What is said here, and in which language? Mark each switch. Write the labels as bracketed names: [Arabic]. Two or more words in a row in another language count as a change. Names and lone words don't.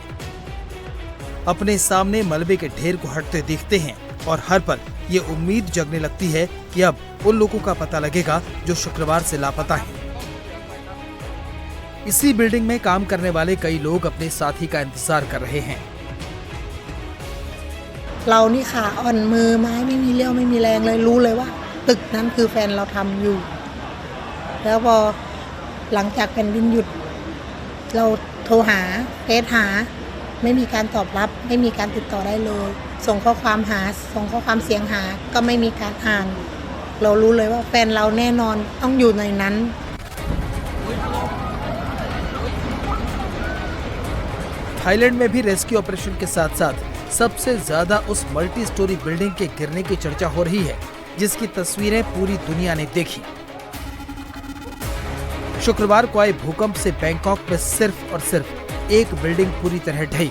[Hindi] अपने सामने मलबे के ढेर को हटते देखते हैं और हर पल ये उम्मीद जगने लगती है कि अब उन लोगों का पता लगेगा जो शुक्रवार से लापता हैं। इसी बिल्डिंग में काम करने वाले कई लोग अपने साथी का इंतजार कर रहे हैं। [Thai] เรานี่ขาอ่อนมือไม้ไม่มีเรี่ยวไม่มีแรงเลยรู้เลยว่าตึกนั้นคือแฟนเราทำอยู่แล้วพอหลังจากแผ่นดินหยุดเราโทรหาเฟซหาไม่มีการตอบรับไม่มีการติดต่อได้เลยส่งข้อความหาส่งข้อความเสียงหาก็ไม่มีการอ่านเรารู้เลยว่าแฟนเราแน่นอนต้องอยู่ในนั้น [Hindi] थाईलैंड में भी रेस्क्यू ऑपरेशन के साथ साथ सबसे ज्यादा उस मल्टी स्टोरी बिल्डिंग के गिरने की चर्चा हो रही है, जिसकी तस्वीरें पूरी दुनिया ने देखी। शुक्रवार को आए भूकंप से बैंकॉक में सिर्फ और सिर्फ एक बिल्डिंग पूरी तरह ढही।